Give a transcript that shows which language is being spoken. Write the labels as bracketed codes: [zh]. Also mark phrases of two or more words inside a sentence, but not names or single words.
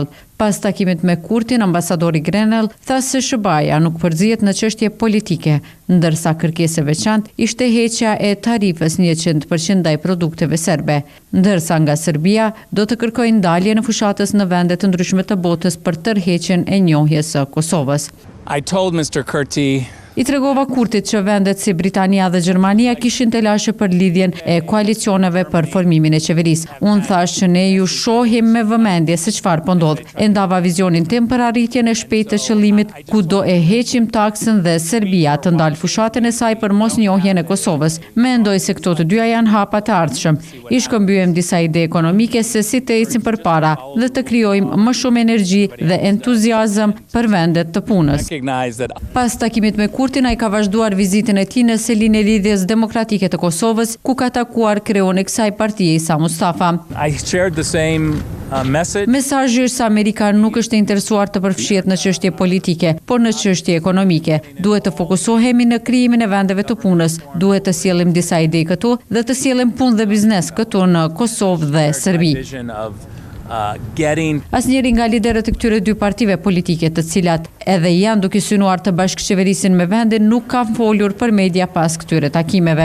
[sq] Pas takimit me Kurtin, ambasadori Grenell tha se SHBA-ja nuk përzihet në çështje politike, ndërsa kërkesë e veçantë ishte heqja e tarifës 100% ndaj produkteve serbe, ndërsa nga Serbia do të kërkojë ndalje në fushatës në vende të ndryshme të botës për tërheqjen e njohjes së Kosovës. [en] I told Mr. Kurti [sq] I tregova Kurtit që vendet si Britania dhe Gjermania kishin telashe për lidhjen e koalicioneve për formimin e qeverisë. Unë thash që ne ju shohim me vëmendje se çfarë po ndodh. E ndava vizionin tim për arritjen e shpejtë të qëllimit ku do e heqim taksën dhe Serbia të ndalë fushatën e saj për mosnjohjen e Kosovës. Mendoj se këto të dyja janë hapa të ardhshëm. I shkëmbyem disa ide ekonomike se si të ecim përpara dhe të krijojmë më shumë energji dhe entuziazëm për vendet të punës. Pas takimit me Kurtin ai ka vazhduar vizitën e tij në selinë e lidhjes demokratike të Kosovës, ku ka takuar kreun e kësaj partie Isa Mustafa. [en] I shared the same message. [sq] Mesazhi është se Amerika nuk është e interesuar të përfshihet në çështje politike, por në çështje ekonomike. Duhet të fokusohemi në krijimin e vendeve të punës, duhet të sjellim disa ide këtu dhe të sjellim punë dhe biznes këtu në Kosovë dhe Serbi. Asnjëri nga liderët e këtyre dy partive politike, të cilat edhe janë duke synuar të bashkëqeverisin me vendin, nuk kanë folur për media pas këtyre takimeve.